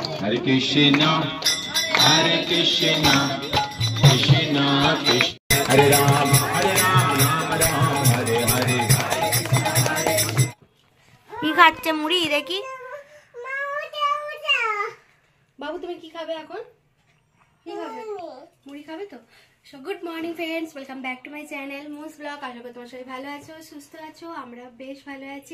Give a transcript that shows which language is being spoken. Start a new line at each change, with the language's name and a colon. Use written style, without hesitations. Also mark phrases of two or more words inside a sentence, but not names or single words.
Sanskrit: Hare Krishna, Hare Krishna, Krishna Krishna, Hare Ram, Ram Ram, Hare Hare.
Bangla: কি খাচ্ছে মুড়ি দেখি? বাবু তুমি কি খাবে এখন? কি খাবে? মুড়ি খাবে তো?
English: So good morning friends, welcome back to my channel Moos Blog.
Bangla: আশা করি তোমার সবাই ভালো আছো, সুস্থ আছো। আমরা বেশ ভালো আছি।